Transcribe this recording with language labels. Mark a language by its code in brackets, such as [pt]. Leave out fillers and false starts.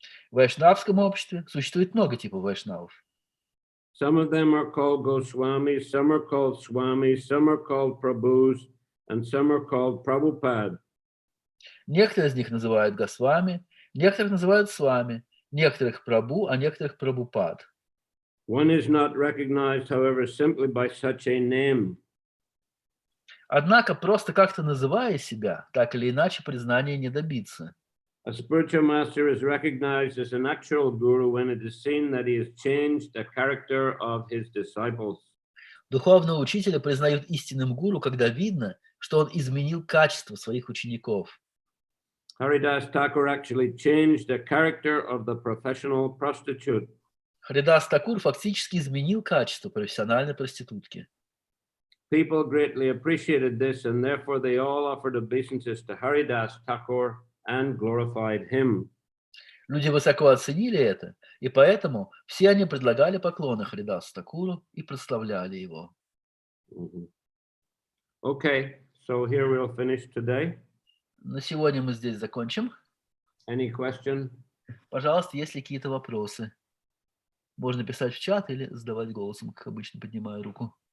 [ru] В вайшнавском обществе существует много типов вайшнавов. [en] Some of them are called Goswamis, some are called Swamis, some are called Prabhus, and some are called Prabhupada. [ru] Некоторые из них называют Госвами, некоторых называют Свами, некоторых Прабху, а некоторых Прабхупад. [en] One is not recognized, however, simply by such a name. [ru] Однако, просто как-то называя себя, так или иначе признания не добиться. [en] A spiritual master is recognized as an actual guru when it is seen that he has changed the character of his disciples. [ru] Духовного учителя признают истинным гуру, когда видно, что он изменил качество своих учеников. [en] Haridas Thakur actually changed the character of the professional prostitute. [ru] Харидас Такур фактически изменил качество профессиональной проститутки. [en] People greatly appreciated this, and therefore they all offered obeisances to Haridas Thakur and glorified him. [ru] Люди высоко оценили это, и поэтому все они предлагали поклоны Харидасу Такуру и прославляли его. [en] Okay, so here we'll finish today. [ru] На сегодня мы здесь закончим. [en] Any question? [ru] Пожалуйста, есть ли какие-то вопросы? Можно писать в чат или задавать голосом, как обычно, поднимая руку.